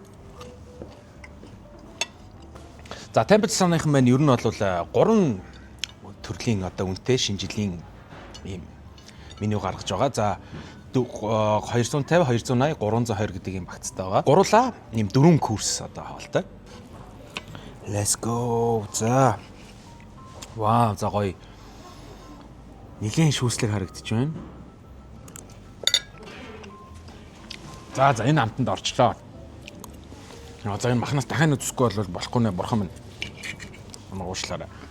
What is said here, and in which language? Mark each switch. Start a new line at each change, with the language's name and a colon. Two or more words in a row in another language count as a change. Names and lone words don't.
Mongolian: За Temple Strand-ын маань ер нь бол 3 төрлийн одоо үнэтэй шинэ жилийн ийм меню гаргаж байгаа. За 250, 280, 320 гэдэг юм багцтай байгаа. Гурлаа ийм 4 курс одоо хаалтай.
English: Let's go.
Mongolian: За. Вау, за гоё. Нилийн шүүслэг харагдаж байна. За энэ амтанд орчлоо. За энэ махнаас дахин үзэхгүй бол болохгүй нэ бурхан минь. Уушлаарай.